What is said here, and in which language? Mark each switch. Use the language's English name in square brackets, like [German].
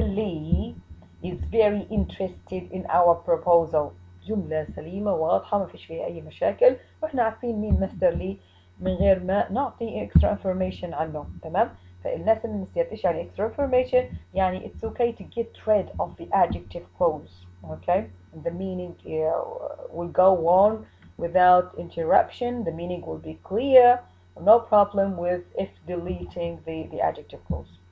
[English] Lee is very interested in our proposal. [Arabic] جملة سليمة واضحة ما فيش فيها أي مشاكل، وإحنا عارفين مين مستر لي من غير ما نعطي [English] extra information [Arabic] عنه. تمام؟ فالناس اللي نسيت ايش يعني [English] extra information؟ [Arabic] يعني [English] it's okay to get rid of the adjective clause. Okay? And the meaning will go on without interruption. The meaning will be clear. No problem with if deleting the adjective clause.